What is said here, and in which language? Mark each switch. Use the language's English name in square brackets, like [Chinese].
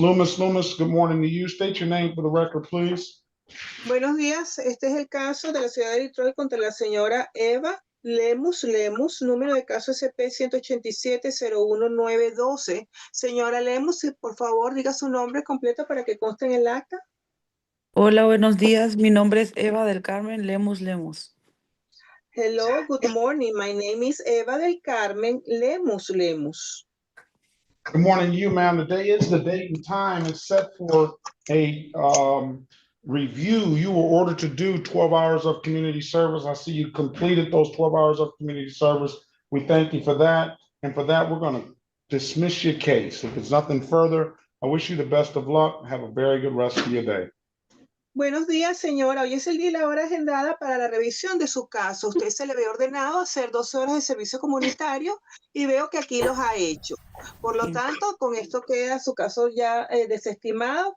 [English] Loomis, good morning to you. State your name for the record, please. [Spanish] Buenos días. Este es el caso de la ciudad de Detroit contra la señora Eva Lemus, número de caso SP 187-01912. Señora Lemus, por favor, diga su nombre completo para que conste en el acta. Hola, buenos días. Mi nombre es Eva del Carmen Lemus. [English] Hello, good morning. My name is Eva del Carmen Lemus. Good morning to you, ma'am. Today is the date and time it's set for a review. You were ordered to do 12 hours of community service. I see you completed those 12 hours of community service. We thank you for that. And for that, we're going to dismiss your case. If it's nothing further, I wish you the best of luck. Have a very good rest of your day. [Spanish] Buenos días, señora. Hoy es el día y la hora agendada para la revisión de su caso. Usted se le ve ordenado hacer 12 horas de servicio comunitario y veo que aquí los ha hecho. Por lo tanto, con esto queda su caso ya desestimado.